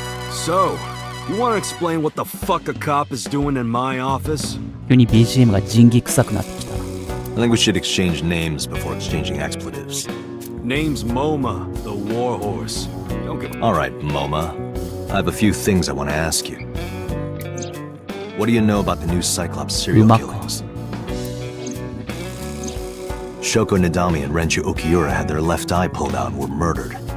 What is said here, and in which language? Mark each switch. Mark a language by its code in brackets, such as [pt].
[en] So, you want to explain what the fuck a cop is doing in my office? [ja] 急に BGM が仁義臭くなってきたな。 [en] I think we should exchange names before exchanging expletives. Name's MoMA, the warhorse. Don't give a... Alright, MoMA. I have a few things I want to ask you. What do you know about the new Cyclops serial Umako. killings? Shoko Nadami and Renju Okiura had their left eye pulled out and were murdered.